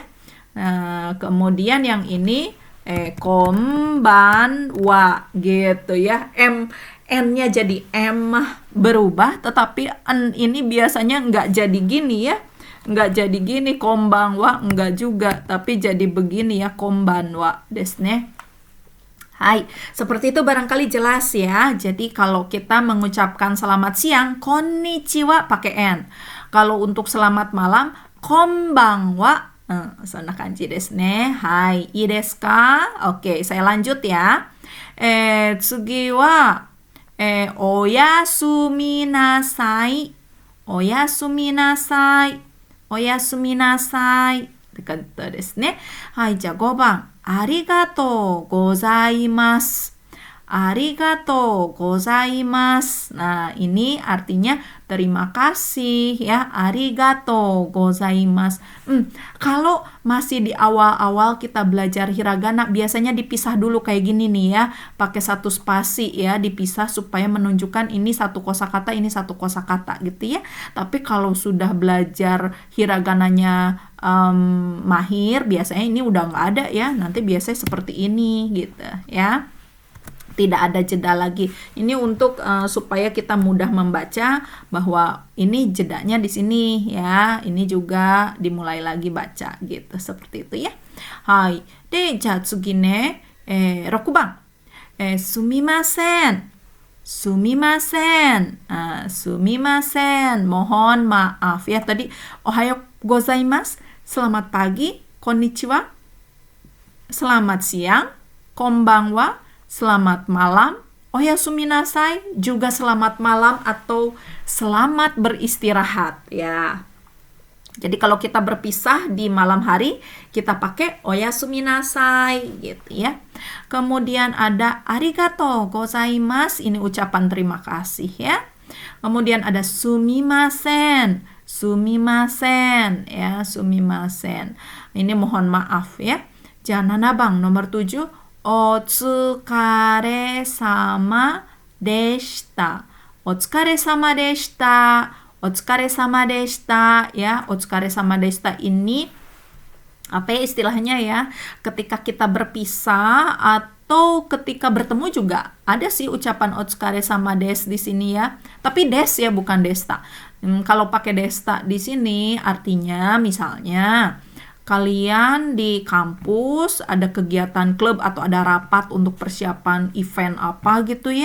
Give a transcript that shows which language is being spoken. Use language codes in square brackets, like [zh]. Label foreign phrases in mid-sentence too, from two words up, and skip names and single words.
[id] Nah, kemudian yang ini konbanwa gitu ya. N-nya jadi M berubah, tetapi N ini biasanya nggak jadi gini ya. Nggak jadi gini, konbanwa nggak juga, tapi jadi begini ya, [ja] こんばんはですね. [id] Hai, seperti itu barangkali jelas ya. Jadi kalau kita mengucapkan selamat siang, konnichiwa pakai N. Kalau untuk selamat malam, [ja] konbanwa そんな感じですね。はい、いいですか? [id] Oke, saya lanjut ya. [ja] 次は、おやすみなさい。おやすみなさい。おやすみなさい。ってことですね。はい、じゃあ5番。ありがとうございます。ありがとうございます. [id] Nah, ini artinya terima kasih ya. [ja] ありがとうございます. [id] Kalau masih di awal-awal kita belajar hiragana, biasanya dipisah dulu kayak gini nih ya. Pakai satu spasi ya, dipisah supaya menunjukkan ini satu kosakata, ini satu kosakata gitu ya. Tapi kalau sudah belajar hiragananya mahir, biasanya ini udah nggak ada ya. Nanti biasanya seperti ini gitu ya. Tidak ada jeda lagi. Ini untuk supaya kita mudah membaca bahwa ini jedanya di sini ya. Ini juga dimulai lagi baca gitu. Seperti itu ya. Hai. [ja] で、じゃ次ね, 6番。すみません。すみません。 [id] すみません。Mohon maaf ya. Tadi [ja] おはようございます. [id] Selamat pagi. Konnichiwa. Selamat siang. Konbanwa. Selamat malam. [ja] おやすみなさい [id] juga selamat malam atau selamat beristirahat ya. Jadi kalau kita berpisah di malam hari, kita pakai [ja] おやすみなさい [id] gitu ya. Kemudian ada [ja] ありがとうございます, [id] ini ucapan terima kasih ya. Kemudian ada sumimasen, sumimasen ya, sumimasen. Ini mohon maaf ya. Jangan nabang nomor 7. [ja] お疲れ様でした. お疲れ様でした。お疲れ様でした ya. お疲れ様でした [id] ini apa ya istilahnya ya? Ketika kita berpisah atau ketika bertemu juga ada sih ucapan [ja] お疲れ様です [id] di sini ya. Tapi des ya bukan desta. Kalau pakai desta di sini artinya misalnya kalian di kampus ada kegiatan klub atau ada rapat untuk persiapan event apa gitu ya.